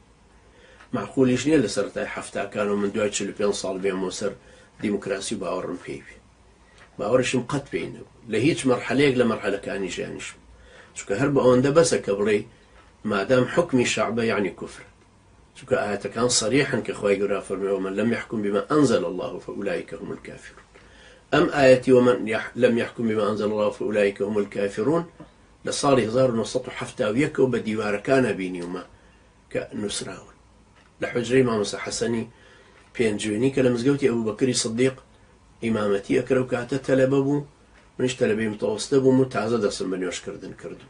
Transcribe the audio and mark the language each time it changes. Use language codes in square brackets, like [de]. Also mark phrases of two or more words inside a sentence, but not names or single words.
[ckb] معقولیش نییە لە سەرەتای هەفتاکان و من دوای 45 ساڵ بێمەوە سەر دیموکراسی و باوەڕم پێی بێ. باوەڕشم قەت پێی نەبوو لە هیچ مەرحەلەیەک لە مەرحەلەکانی ژیانیشم، چونکە هەر بە ئەوەندە بەسە کە بڵێ مادام حکمی شعبە یعنی کوفر، چونکە ئاەتەکان صریحن کە خوای گەورە فەرمێ [ar] ومن لم يحكم بما أنزل الله فأولئك هم الكافرون. [ckb] ئەم ئاەتی [ar] ومن لم يحكم بما أنزل الله فأولئك هم الكافرون [ckb] لە ساڵی 1970 بە دیوارەکانە بینیومە کە نووسراون لە حوجرەی مامۆستا حەسەنی پێنجوێنی کە لە مزگەوتی ئەبوبەکری سدیق ئیمامەتی ئەکرە و کاتە تەلەبە بوو، منیش تەلەبەی متەوەسطە بووم و تازە دەستم بە نوێژکردن کردو.